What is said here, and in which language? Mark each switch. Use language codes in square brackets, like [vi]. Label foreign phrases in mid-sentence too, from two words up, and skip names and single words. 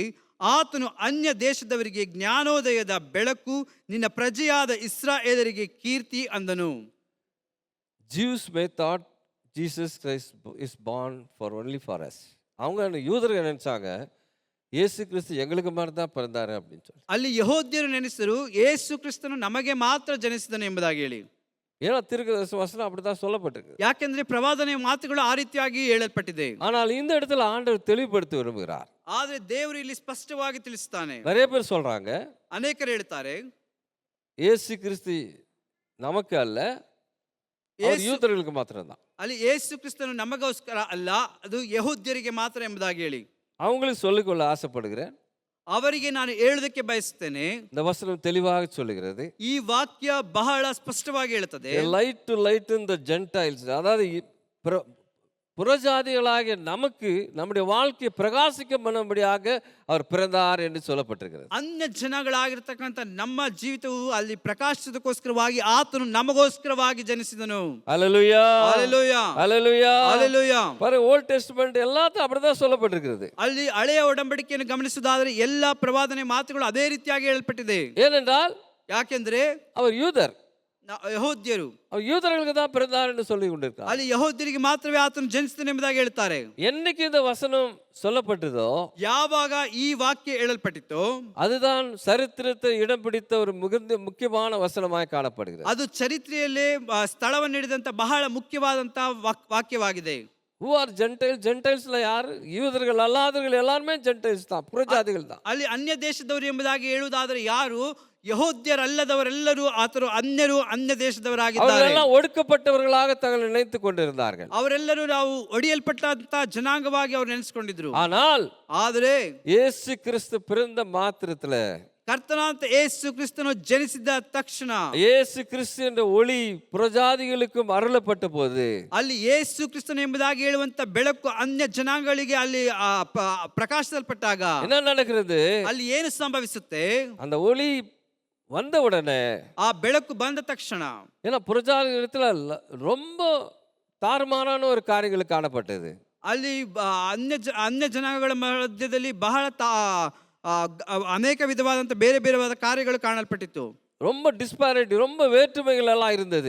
[kn] ಆತನು ಅನ್ಯ ದೇಶದವರಿಗೆ ಜ್ಞಾನೋದಯದ ಬೆಳಕು, ನಿನ್ನ ಪ್ರಜೆಯಾದ ಇಸ್ರಾಯೇಲರಿಗೆ ಕೀರ್ತಿ ಅಂದನು. [en] Jews may thought Jesus Christ is born for only for us. [ta] அவங்க யூதர்கள் நினைச்சாங்க இயேசு கிறிஸ்து எங்களுக்கு மாதிரி தான் பிறந்தாரு அப்படின்னு சொல்லி. [kn] ಅಲ್ಲಿ ಯೆಹೂದ್ಯರು ನೆನೆಸಿದರು ಯೇಸು ಕ್ರಿಸ್ತನು ನಮಗೆ ಮಾತ್ರ ಜನಿಸಿದನು ಎಂಬುದಾಗಿ ಹೇಳಿ. [ta] ஏன்னா தீர்க்கதரிசி வசனம் அப்படித்தான் சொல்லப்பட்டிருக்கு. [kn] ಯಾಕೆಂದ್ರೆ ಪ್ರವಾದನೆಯ ಮಾತುಗಳು ಆ ರೀತಿಯಾಗಿ ಹೇಳಲ್ಪಟ್ಟಿದೆ. [ta] ஆனால் இந்த இடத்துல ஆண்டவர் தெளிவுபடுத்த விரும்புகிறார். [kn] ಆದ್ರೆ ದೇವರು ಇಲ್ಲಿ ಸ್ಪಷ್ಟವಾಗಿ ತಿಳಿಸುತ್ತಾನೆ. [ta] நிறைய பேர் சொல்றாங்க [kn] ಅನೇಕರು ಹೇಳ್ತಾರೆ [ta] இயேசு கிறிஸ்து நமக்கு அல்ல, அவர் யூதர்களுக்கு மாத்திரம்தான். [kn] ಅಲ್ಲಿ ಯೇಸು ಕ್ರಿಸ್ತನು ನಮಗೋಸ್ಕರ ಅಲ್ಲ, ಅದು ಯೆಹೂದ್ಯರಿಗೆ ಮಾತ್ರ ಎಂಬುದಾಗಿ ಹೇಳಿ. [ta] அவங்களுக்கு சொல்லிக்கொள்ள ஆசைப்படுகிறேன். [kn] ಅವರಿಗೆ ನಾನು ಹೇಳುವುದಕ್ಕೆ ಬಯಸುತ್ತೇನೆ. [ta] இந்த வசனம் தெளிவாக சொல்லுகிறது. [kn] ಈ ವಾಕ್ಯ ಬಹಳ ಸ್ಪಷ್ಟವಾಗಿ ಹೇಳುತ್ತದೆ. [en] Light to light in the Gentiles, [ta] அதாவது புறஜாதிகளாகிய நமக்கு நம்முடைய வாழ்க்கையை பிரகாசிக்க பண்ணும்படியாக அவர் பிறந்தார் என்று சொல்லப்பட்டிருக்கிறது. [kn] ಅನ್ಯ ಜನಗಳಾಗಿರ್ತಕ್ಕಂಥ ನಮ್ಮ ಜೀವಿತವು ಅಲ್ಲಿ ಪ್ರಕಾಶಿಸೋದಕ್ಕೋಸ್ಕರವಾಗಿ ಆತನು ನಮಗೋಸ್ಕರವಾಗಿ ಜನಿಸಿದನು. [ta] ஹல்லேலூயா, ஹல்லேலೂಯಾ, ஹல்லேலூயா, ஹல்லேலೂಯಾ. பாரு, ஓல்ட் டெஸ்டமென்ட் எல்லாத்தையும் அப்படிதான் சொல்லப்பட்டிருக்கிறது. [kn] ಅಲ್ಲಿ ಹಳೆಯ ಒಡಂಬಡಿಕೆಯನ್ನು ಗಮನಿಸುವುದಾದರೆ ಎಲ್ಲ ಪ್ರವಾದನೆ ಮಾತುಗಳು ಅದೇ ರೀತಿಯಾಗಿ ಹೇಳಲ್ಪಟ್ಟಿದೆ. [ta] ஏனென்றால் [kn] ಯಾಕೆಂದ್ರೆ [ta] அவர் யூதர், [kn] ಯೆಹೂದ್ಯರು, [ta] அவர் யூதர்களுக்கு தான் பிறந்தார் என்று சொல்லி கொண்டிருக்கார். [kn] ಅಲ್ಲಿ ಯೆಹೂದ್ಯರಿಗೆ ಮಾತ್ರವೇ ಆತನು ಜನಿಸಿದನು ಎಂಬುದಾಗಿ ಹೇಳ್ತಾರೆ. [ta] என்னைக்கு இந்த வசனம் சொல்லப்பட்டதோ, [kn] ಯಾವಾಗ ಈ ವಾಕ್ಯ ಹೇಳಲ್ಪಟ್ಟಿತೋ, [ta] அதுதான் சரித்திரத்தை இடம் பிடித்த ஒரு முக்கியமான வசனமாய் காணப்படுகிறது. [kn] ಅದು ಚರಿತ್ರೆಯಲ್ಲಿ ಸ್ಥಳವನ್ನು ಹಿಡಿದಂತ ಬಹಳ ಮುಖ್ಯವಾದಂತ ವಾಕ್ಯವಾಗಿದೆ. [en] Who are Gentiles? [ta] ஜென்டைல்ஸ்ல யாரு? யூதர்கள் அல்லாதவர்கள் எல்லாருமே ஜென்டைல்ஸ் தான், புறஜாதிகள் தான். [kn] ಅಲ್ಲಿ ಅನ್ಯ ದೇಶದವರು ಎಂಬುದಾಗಿ ಹೇಳುವುದಾದರೆ ಯಾರು? ಯೆಹೂದ್ಯರಲ್ಲದವರೆಲ್ಲರೂ ಆತರು ಅನ್ಯರು, ಅನ್ಯ ದೇಶದವರಾಗಿದ್ದಾರೆ. [ta] அவரெல்லாம் ஒடுக்கப்பட்டவர்களாக தங்களை நினைத்துக் கொண்டிருந்தார்கள். [kn] ಅವರೆಲ್ಲರೂ ನಾವು ಒಡೆಯಲ್ಪಟ್ಟಂತ ಜನಾಂಗವಾಗಿ ಅವರು ನೆನೆಸಿಕೊಂಡಿದ್ರು. [ta] ஆனால் [kn] ಆದರೆ [ta] இயேசு கிறிஸ்து பிறந்த மாத்திரத்துல, [kn] ಕರ್ತನಾದ ಯೇಸು ಕ್ರಿಸ್ತನು ಜನಿಸಿದ ತಕ್ಷಣ, [ta] இயேசு கிறிஸ்து என்ற ஒளி புறஜாதிகளுக்கும் அருளப்பட்ட போது, [kn] ಅಲ್ಲಿ ಯೇಸು ಕ್ರಿಸ್ತನು ಎಂಬುದಾಗಿ ಹೇಳುವಂತ ಬೆಳಕು ಅನ್ಯ ಜನಾಂಗಗಳಿಗೆ ಅಲ್ಲಿ ಪ್ರಕಾಶಿಸಲ್ಪಟ್ಟಾಗ [ta] என்ன நடக்கிறது? [kn] ಅಲ್ಲಿ ಏನು ಸಂಭವಿಸುತ್ತೆ? [ta] அந்த ஒளி வந்த உடனே, [kn] ಆ ಬೆಳಕು ಬಂದ ತಕ್ಷಣ, [ta] ஏன்னா புறஜாதிகளத்துல ரொம்ப தாறுமாறான ஒரு காரியங்கள் காணப்பட்டது. [kn] ಅಲ್ಲಿ ಅನ್ಯ ಜನಾಂಗಗಳ ಮಧ್ಯದಲ್ಲಿ ಬಹಳ ಅನೇಕ ವಿಧವಾದಂಥ ಬೇರೆ ಬೇರೆವಾದ ಕಾರ್ಯಗಳು ಕಾಣಲ್ಪಟ್ಟಿತ್ತು. [ta] ரொம்ப டிஸ்பாரிட்டி, ரொம்ப வேற்றுமைகள் எல்லாம் இருந்தது.